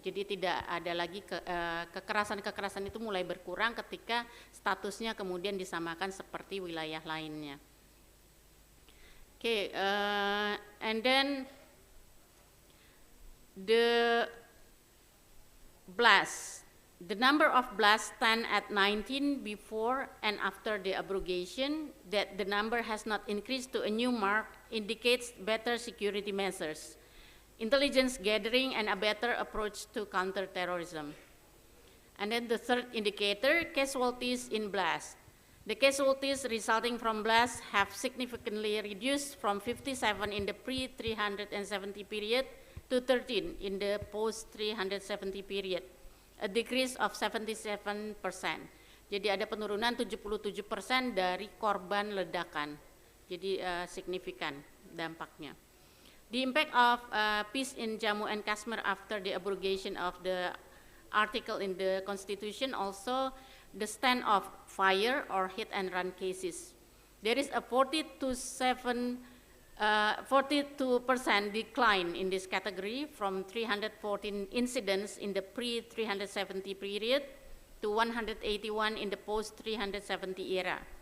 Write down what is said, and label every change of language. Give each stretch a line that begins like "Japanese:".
Indonesian: Jadi tidak ada lagi kekerasan-kekerasan itu mulai berkurang ketika statusnya kemudian disamakan seperti wilayah lainnya.
English: Okay, and then the blasts. The number of blasts stand at 19 before and after the abrogation. That the number has not increased to a new mark indicates better security measures, intelligence gathering, and a better approach to counterterrorism. And then the third indicator, casualties in blasts. The casualties resulting from blasts have significantly reduced from 57 in the pre-370 period to 13 in the post-370 period, a decrease of 77%.
Indonesian: Jadi ada penurunan 77% dari korban ledakan. Jadi signifikan dampaknya.
English: The impact of peace in Jammu and Kashmir after the abrogation of the article in the Constitution also the stand-off fire or hit and run cases. There is a 40 to 7 42% decline in this category from 314 incidents in the pre-370 period to 181 in the post-370 era.